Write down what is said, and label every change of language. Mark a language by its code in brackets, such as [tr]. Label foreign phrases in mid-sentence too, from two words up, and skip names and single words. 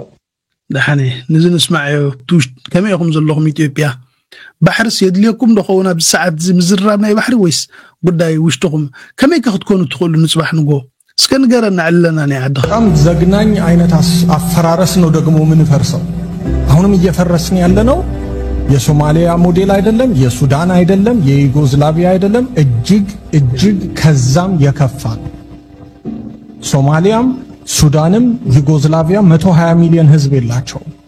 [ti] ደሐኔ ንዝን እስማዕዮ ከመይኩም ዘለኹም ኢትዮጵያ ባሕርስ የድልየኩም ደኾውና ብሰዓት ዝምዝራብ ናይ ባሕሪ ወይስ ጉዳይ ውሽጥኩም ከመይ ከትኮኑ ትኽእሉ ንጽባሕ ንጎ እስከ ንገረና ዓለና ናይ ዓድኻ [am] በጣም ዘግናኝ አይነት አፈራረስ ነው ደግሞ ምን ፈርሰው አሁንም እየፈረስን ያለነው የሶማሊያ ሞዴል አይደለም፣ የሱዳን አይደለም፣ የዩጎዝላቪያ አይደለም፣ እጅግ ከዛም የከፋ ሶማሊያም ሱዳንም ዩጎዝላቪያ 120 ሚሊዮን ህዝብ የላቸው።